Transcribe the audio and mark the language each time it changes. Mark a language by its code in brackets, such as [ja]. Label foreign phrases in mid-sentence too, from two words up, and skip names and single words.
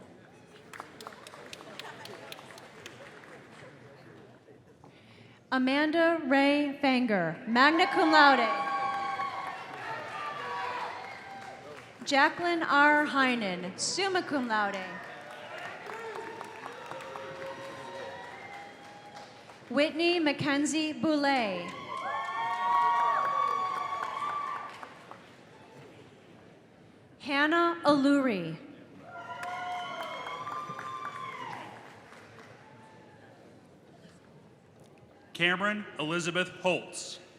[en] Amanda Ray Fanger, [la] magna cum laude. [en] Jacqueline R. Heinen, [la] summa cum laude. [en] Whitney Mackenzie Boulay. Hannah Aluri. Cameron Elizabeth Holtz.